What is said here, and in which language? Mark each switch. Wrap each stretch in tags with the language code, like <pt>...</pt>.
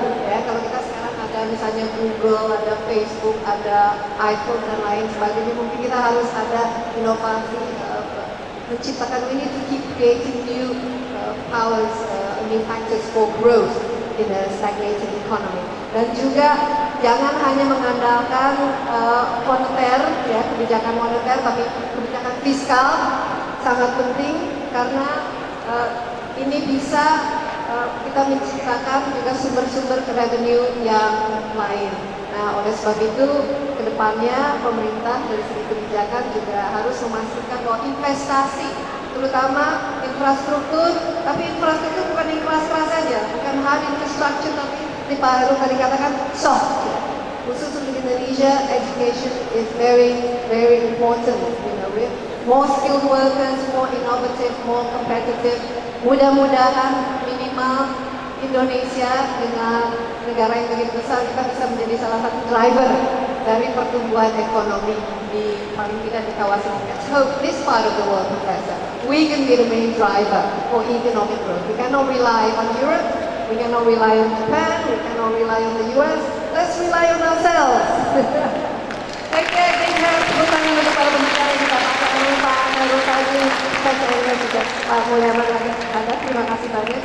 <id>Ya, kalau kita sekarang ada misalnya Google, ada Facebook, ada iPhone dan lain sebagainya, mungkin kita harus ada inovasi menciptakan.</id> <en>We need to keep creating new powers, new factors for growth in a stagnating economy.</en> <id>Dan juga jangan hanya mengandalkan moneter, ya, kebijakan moneter, tapi kebijakan fiskal sangat penting karena ini bisa kita menciptakan juga sumber-sumber revenue yang lain. Nah, oleh sebab itu kedepannya pemerintah dari segi kebijakan juga harus memastikan bahwa investasi, terutama infrastruktur, tapi infrastruktur bukan yang keras-keras saja, bukan hard infrastructure, tapi Pak Heru tadi katakan soft. Khusus untuk Indonesia,</id> <en>education is very, very important. You know, with more skilled workers, more innovative, more competitive.</en> <id>Mudah-mudahan minimal Indonesia dengan negara yang begitu besar, kita bisa menjadi salah satu driver dari pertumbuhan ekonomi di paling tidak di kawasan ini.</id> <en>Let's hope this part of the world, Professor, we can be the main driver for economic growth. We cannot rely on Europe. We cannot rely on Japan, we cannot rely on the US, let's rely on ourselves.</en> <id>Oke,</id> <en>big hand,</en> <id>tepuk tangan untuk para pembicara kita, Pak Heru Tanjung, saya juga Pak Mulyaman lagi ada, terima kasih banyak.</id>